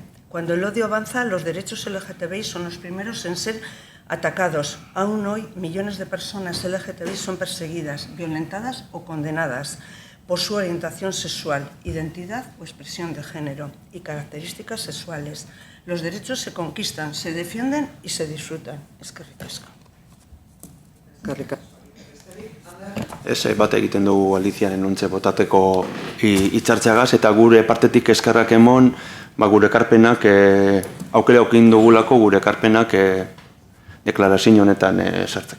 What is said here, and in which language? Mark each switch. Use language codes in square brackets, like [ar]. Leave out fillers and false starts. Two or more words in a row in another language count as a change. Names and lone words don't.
[es] Cuando el odio avanza, los derechos LGTBI son los primeros en ser atacados. Aún hoy, millones de personas LGTBI son perseguidas, violentadas o condenadas por su orientación sexual, identidad o expresión de género y características sexuales. Los derechos se conquistan, se defienden y se disfrutan. [eu] Eskerrik asko. Eskerrik asko. Ez bat egiten dugu Aliziaren untze botateko hitzartzeagaz eta gure partetik eskerrak emon, gure ekarpenak aukera aukin dugulako gure ekarpenak deklarazio honetan sartzeko.